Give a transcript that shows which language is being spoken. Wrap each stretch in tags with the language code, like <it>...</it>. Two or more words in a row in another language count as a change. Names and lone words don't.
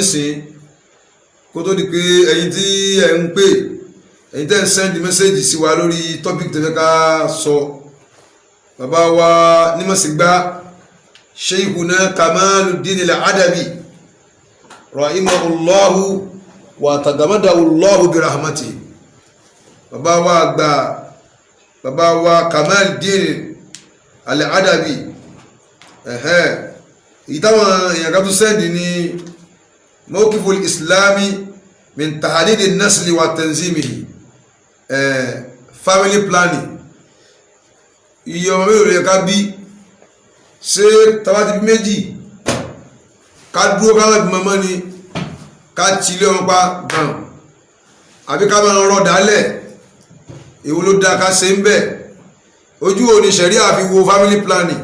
<yo>nísìn kó tó di pé ẹ̀yin tí ẹ̀ ń pè ẹ̀yin tẹ́ ń sẹ́ndì mẹ́sẹ̀jì sí wa lórí tọ́pìkì tẹ́fẹ́ ká sọ bàbá wa nímọ̀sígbá Sheikhuna Kamaluddin al-Adabi</yo> <ar>رحمه الله وتغمده الله برحمة</ar> <yo>bàbá wa àgbà bàbá wa Kamaluddin al-Adabi ìtàwọn èèyàn kan tó sẹ́ndì ní</yo> <ar>موقف الإسلام من تحديد النسل وتنظيمه</ar> <en>family planning</en> <yo>iye ọmọ mélòó rẹ̀ ká bí ṣé tabati bí méjì ká dúró ká lọ́bí mọ́mọ́ ni ká tilé wọn pa gan àbí ká máa rọ̀ dálẹ̀ èwo ló dá ká ṣe ń bẹ̀ ojú òní ṣẹ̀rí àfi wo</yo> <en>family planning.</en>